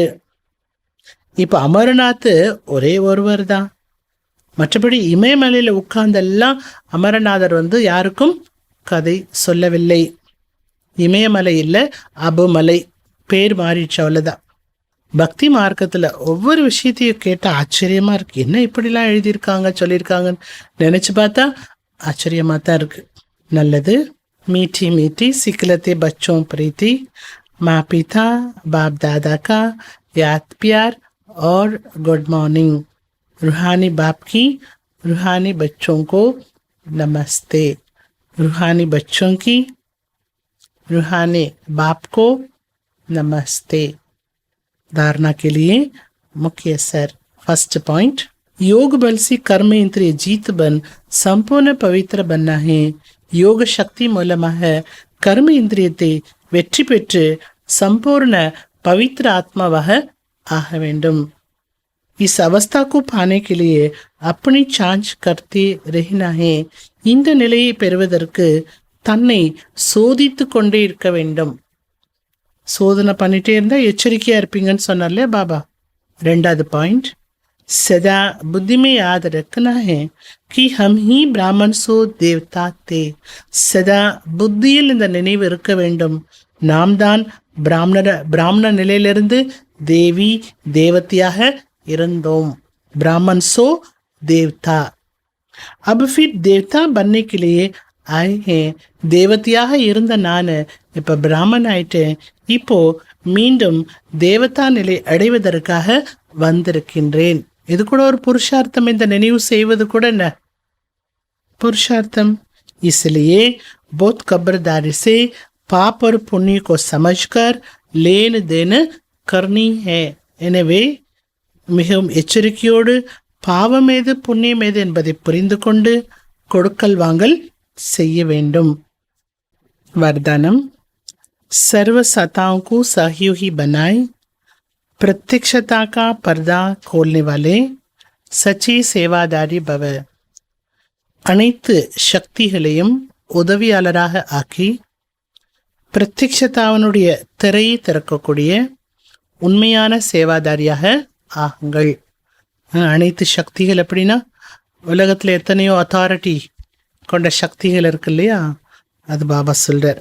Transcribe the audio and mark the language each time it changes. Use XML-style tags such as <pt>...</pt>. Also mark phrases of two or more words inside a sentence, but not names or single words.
<ta>இப்ப அமரநாத் ஒரே ஒருவர் தான், மற்றபடி இமயமலையில உட்கார்ந்தெல்லாம் அமரநாதர் வந்து யாருக்கும் கதை சொல்லவில்லை. இமயமலை இல்லை, அபுமலை, பேர் மாறிடுச்சு, அவ்வளவுதான். பக்தி மார்க்கத்துல ஒவ்வொரு விஷயத்தையும் கேட்டா ஆச்சரியமா இருக்கு. என்ன இப்படிலாம் எழுதியிருக்காங்க சொல்லியிருக்காங்கன்னு நினைச்சு பார்த்தா ஆச்சரியமா தான் இருக்கு. நல்லது.</ta> <hi>मीठी मीठी सिखलते बच्चों प्रीति, माँ पिता बाप दादा का याद प्यार और</hi> <en>good morning.</en> <hi>रूहानी बाप की रूहानी बच्चों को नमस्ते. रूहानी बच्चों की रूहानी बाप को नमस्ते. धारणा के लिए मुख्य असर.</hi> <en>first point,</en> <hi>योग बल से कर्म इंद्रिय जीत बन संपूर्ण पवित्र बनना है.</hi> <ta>யோக சக்தி மூலமாக கர்ம இந்திரியத்தை வெற்றி பெற்று சம்பூர்ண பவித்ர ஆத்மாவாக ஆக வேண்டும்.</ta> <hi>इस अवस्था को पाने के लिए अपनी जांच करते रहना है.</hi> <ta>இந்த நிலையை பெறுவதற்கு தன்னை சோதித்து கொண்டே இருக்க வேண்டும். சோதனை பண்ணிட்டே இருந்தா எச்சரிக்கையா இருப்பீங்கன்னு சொன்னார்ல பாபா. ரெண்டாவது பாயிண்ட்,</ta> <hi>सदा बुद्धि में याद रखना है कि हम ही ब्राह्मण सो देवता थे.</hi> <ta>सदा புத்தியில் இந்த நினைவு இருக்க வேண்டும், நாம் தான் பிராமண நிலையிலிருந்து தேவி தேவதையாக இருந்தோம்.</ta> <hi>ब्राह्मण सो देवता. अब फिर देवता बनने के लिए आए हैं.</hi> <ta>தேவதையாக இருந்த நான் இப்போ பிராமன் ஆயிட்டேன், இப்போ மீண்டும் தேவதா நிலை அடைவதற்காக வந்திருக்கின்றேன். இது கூட ஒரு புருஷார்த்தம். இந்த நினைவு செய்வது கூட என்ன पुरुषार्थम।</ta> <hi>इसलिए बहुत खबरदारी से पाप और पुण्य को समझकर लेन देन करनी है.</hi> <ta>எனவே மிகவும் எச்சரிக்கையோடு பாவம் ஏது புண்ணியம் ஏது என்பதை புரிந்து கொண்டு கொடுக்கல் வாங்கல் செய்ய வேண்டும்.</ta> <hi>वरदानम सर्व सत्ताओं को सहयोगी बनाए, प्रत्यक्षता का पर्दा खोलने वाले सच्ची सेवादारी भव.</hi> <ta>அனைத்து சக்திகளையும் உதவியாளராக ஆக்கி பிரத்யக்ஷதாவனுடைய திரையை திறக்கக்கூடிய உண்மையான சேவாதாரியாக ஆகுங்கள். அனைத்து சக்திகள் அப்படின்னா உலகத்தில் எத்தனையோ அத்தாரிட்டி கொண்ட சக்திகள் இருக்கு இல்லையா, அது பாபா சொல்கிறார்.</ta>